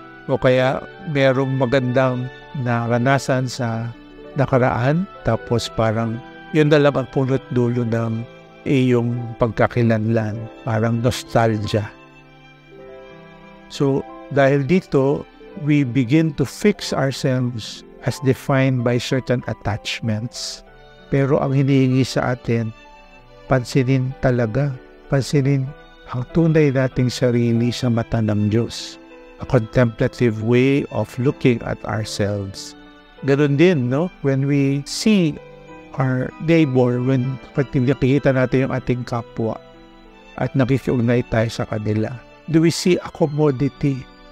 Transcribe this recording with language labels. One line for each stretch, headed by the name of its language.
Filipino: O kaya merong magandang naranasan sa nakaraan, tapos parang yun na lang ang punot dulo ng iyong pagkakilanlan, parang nostalgia.
English: So,
Filipino: dahil dito,
English: we begin to fix ourselves as defined by certain attachments.
Filipino: Pero ang hinihingi sa atin, pansinin talaga, pansinin ang tunay nating sarili sa mata ng Diyos.
English: A contemplative way of looking at ourselves.
Filipino: Ganun din, no?
English: When we see our neighbor, when
Filipino: nakikita natin yung ating kapwa at nakikiugnay tayo sa kanila,
English: do we see a commodity?